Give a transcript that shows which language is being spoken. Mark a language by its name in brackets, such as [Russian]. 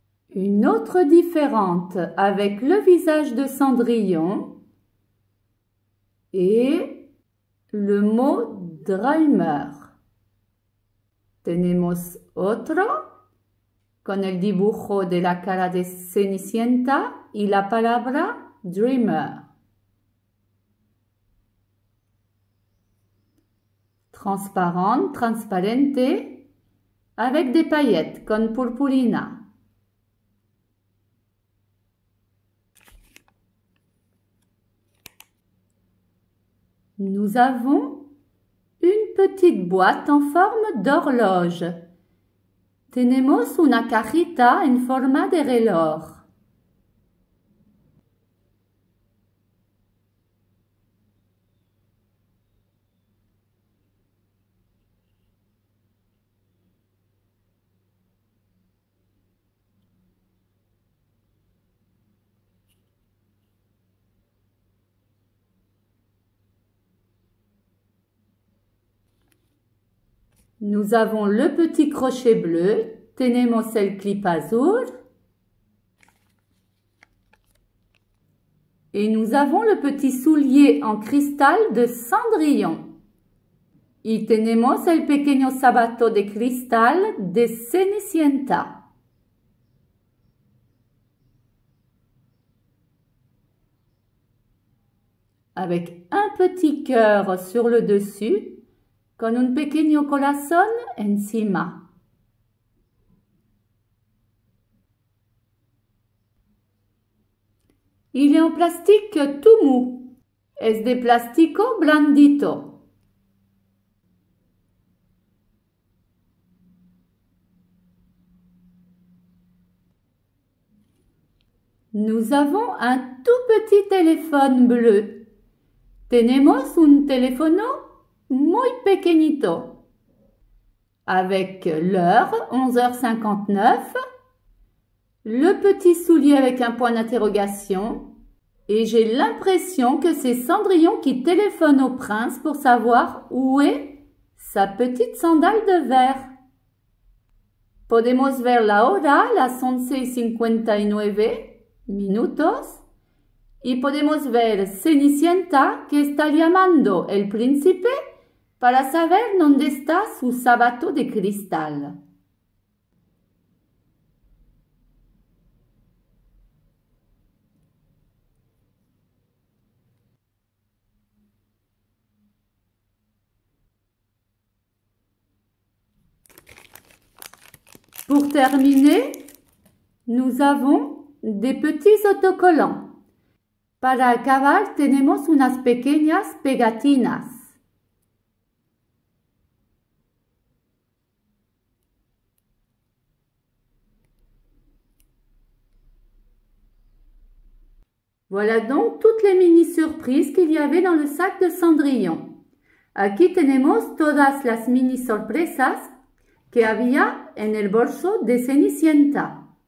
[French] Une autre différente avec le visage de Cendrillon et le mot Dreamer. [Spanish] Tenemos otro con el dibujo de la cara de Cenicienta y la palabra Dreamer. [French] Transparente, transparente, avec des paillettes [Spanish] con Purpurina. [French] Nous avons une petite boîte en forme d'horloge. [Spanish] Tenemos una cajita en forma de reloj. [French] Nous avons le petit crochet bleu, [Spanish] tenemos el clip azul, [French] et nous avons le petit soulier en cristal de Cendrillon. [Spanish] Y tenemos el pequeño zapato de cristal de Cenicienta. [French] Avec un petit cœur sur le dessus, [Spanish] con un pequeño corazón encima. [French] Il est en plastique tout mou. [Spanish] Es de plástico blandito. [French] Nous avons un tout petit téléphone bleu. [Spanish] Tenemos un teléfono muy pequeñito. [French] Avec l'heure, 11h59, le petit soulier avec un point d'interrogation, et j'ai l'impression que c'est Cendrillon qui téléphone au prince pour savoir où est sa petite sandale de verre. [Spanish] Podemos ver la hora, las 11:59 minutos, y podemos ver Cenicienta que está llamando el príncipe para saber dónde está su zapato de cristal. [French] Pour terminer, nous avons des petits autocollants. [Spanish] Para acabar tenemos unas pequeñas pegatinas. [French] Voilà donc toutes les mini-surprises qu'il y avait dans le sac de Cendrillon. [Spanish] Aquí tenemos todas las mini sorpresas que había en el bolso de Cenicienta.